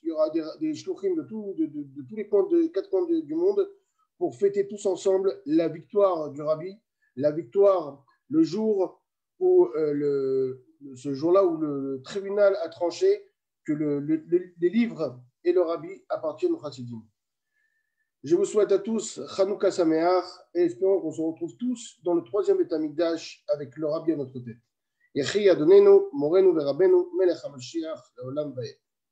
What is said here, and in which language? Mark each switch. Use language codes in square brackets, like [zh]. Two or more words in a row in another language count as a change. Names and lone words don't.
[fr] Il y aura des shluchim de tous les coins, 4 coins du monde pour fêter tous ensemble la victoire du Rabbi, la victoire le jour où ce jour-là où le tribunal a tranché que les livres et le Rabbi appartiennent aux Chassidim. Je vous souhaite à tous [he] חנוכה שמח [fr] et espérons qu'on se retrouve tous dans le 3e [he] בית המקדש [fr] avec le Rabbi à notre tête. [he] יחי אדוננו מורנו ורבנו מלך המשיח לעולם ועד.